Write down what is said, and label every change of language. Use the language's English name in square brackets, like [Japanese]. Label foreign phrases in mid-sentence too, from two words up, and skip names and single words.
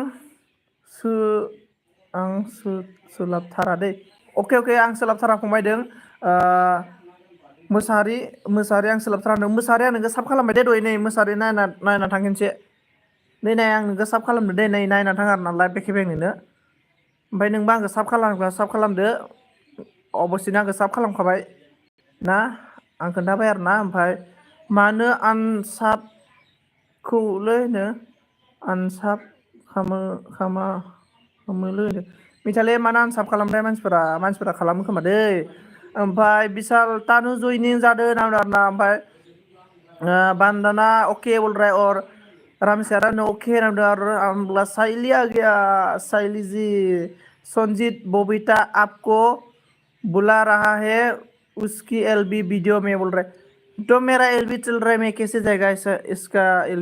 [Bodo] सोलाबथारा दै अके आं सोलाबथारा फंबायदों मोसाहारि आं सोलाबथारा होनदों मोसाहारिया नोङो साब खालामबाय दे दहाय नै मोसाहारि नायना थांखिनोसै नै नाय आं नोंखौ साब खालामदो दे नै नायना थाङा आरो नालाय बेखेबाय नोंनो ओमफ्राय नोंबो आंखौ साब खालामग्रा साब खालामदो अबस्थिनो आंखौ साब खालामखाबाय ना आं खोन्थाबाय आरो ना ओमफ्राय मानो आनसाबखौलै होनो आनसाब खालामोलै मिथियालै मानो आनसाब खालामबाय मानसिफोरा खालामो खोमा दै ओमफ्राय बिशाल तानु जयनिं जादों नांदों आरो ना ओमफ्राय बंदना [Hindi] ओके बोल रहा है और रामचरण ओके [Bodo] नांदों [Hindi] और साइली आ गया साइली जी संजीत बबीता आपको बुला रहा है उसकी LB वीडियो में बोल रहा है तो मेरा LB चल रहा है मैं कैसे जाएगा इसका LB